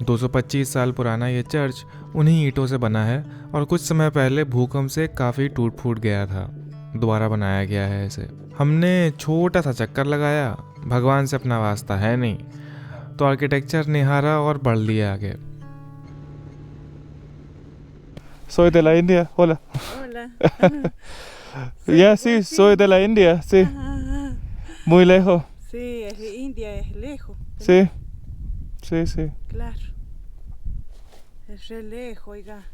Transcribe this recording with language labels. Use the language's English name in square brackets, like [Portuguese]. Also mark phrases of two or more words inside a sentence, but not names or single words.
[Hindi] 225 साल पुराना ये चर्च उन्हीं ईंटों से बना है और कुछ समय पहले भूकंप से काफ़ी टूट फूट गया था। दोबारा बनाया गया है इसे। हमने छोटा सा चक्कर लगाया, भगवान से अपना वास्ता है नहीं, तो आर्किटेक्चर निहारा और बढ़ लिया आगे। [Spanish] Soy de la India, hola. Hola. Yeah, sí, soy de la India, sí. Ah, Muy lejos. sí, es de India, es lejos. Sí, sí, sí. Claro. Es re lejos, oiga.